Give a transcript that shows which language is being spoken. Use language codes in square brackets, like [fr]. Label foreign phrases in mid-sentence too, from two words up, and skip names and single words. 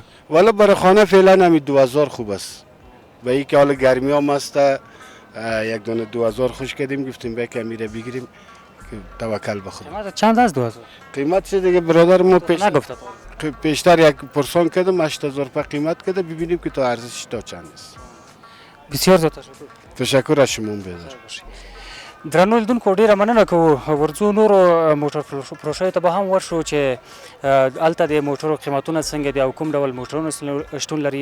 [fa] والا برای خانه فعلا همین 2000 خوب است. و اینکه حالا گرمی هم است، یک دونه 2000 خوش کردیم، گفتیم به که میره بگیریم که توکل به خدا. قیمت چند است 2000؟ قیمت چه دیگه برادر ما نگفت. پیشتر یک پرسان کردم 8000 روپیه قیمت کرده، ببینیم که تا ارزشش تا چند است. بسیار زیاد تشکر. تشکر از شما بیادر. [ps] درنو لیدونکو ډیره مننه کوو. ورځو نورو موټر فروشیو ته به هم ورشو چې هلته د موټرو قیمتونه څنګه دي او کوم ډول موټرونه شتون لري.